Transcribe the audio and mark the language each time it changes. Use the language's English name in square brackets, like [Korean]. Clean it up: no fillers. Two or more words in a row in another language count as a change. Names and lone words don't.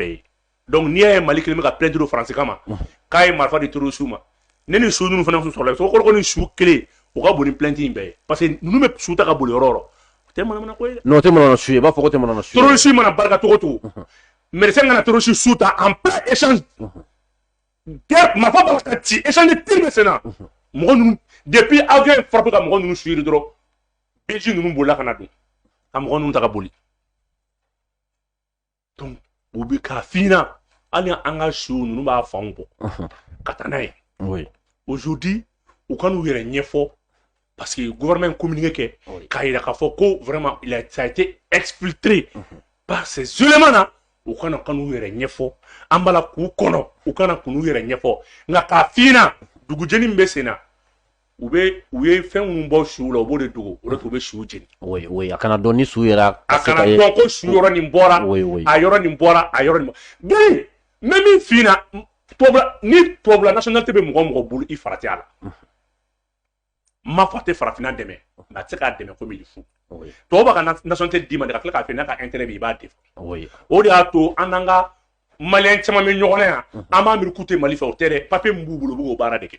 [Bambara] ye donc n'i y'a ye Mali kelen bɛ ka plainte do Faransi kama k'a ye marifa di terroriste ma ne ni su ninnu fana sɔrɔla so ko ni su kelen u ka bon ni plainte in bɛɛ ye [French] parce que [Bambara] ninnu bɛ su ta ka boli yɔrɔ o yɔrɔ o tɛ manamana ko ye dɛ non o tɛ manamana su ye i b'a fɔ ko tɛ manamana su ye terroriste mana barika cogo o cogo médecin kana terroriste su ta [French] en plein échange guerre [Bambara] marifa b'a la ka ci [French] échange de tir [Bambara] bɛ sen na mɔgɔ ninnu depuis avion ye frappé ka mɔgɔ ninnu su yiri dɔrɔn Belgique ninnu bolila ka na don ka mɔgɔ ninnu ta ka boli donc u bɛ k'a f'i ɲɛna hali an ka su ninnu b'a fanw bɔ ka taa n'a ye aujourd'hui u ka n'u yɛrɛ ɲɛfɔ [French] parce que [Bambara] gouvernement communiqué kɛ k'a yira k'a fɔ ko [French] vraiment ça a été exfiltré par ces éléments là [Bambara] u kana ka n'u yɛrɛ ɲɛfɔ an b'a la k'u kɔnɔ u kana k'u yɛrɛ ɲɛfɔ nka k'a f'i ɲɛna dugujɛni min bɛ sen na u ye fɛn minnu bɔ su la u b'o de dogo o de u bɛ su jeni oui a kana dɔn ni su yɛrɛ a kana dɔn ko su yɔrɔ nin bɔra a yɔrɔ nin bɔra a yɔrɔ nin bɔra gari n bɛ min f'i ɲɛna ni tubabula nationalité bɛ mɔgɔ mɔgɔ bolo i farati a la n m'a fɔ a tɛ farafinna dɛmɛ nka a tɛ se k'a dɛmɛ komi [French] il faut [Bambara] to ba ka nationalité di ma de ka tila ka fɛ n'a ka intérêt bɛ i b'a défendre o de y'a to an n'an ka maliyɛn caman bɛ ɲɔgɔn na yan an b'a miiri k'u tɛ Mali fɛ o tɛ dɛ papier min b'u bolo u bɛ k'o baara de kɛ.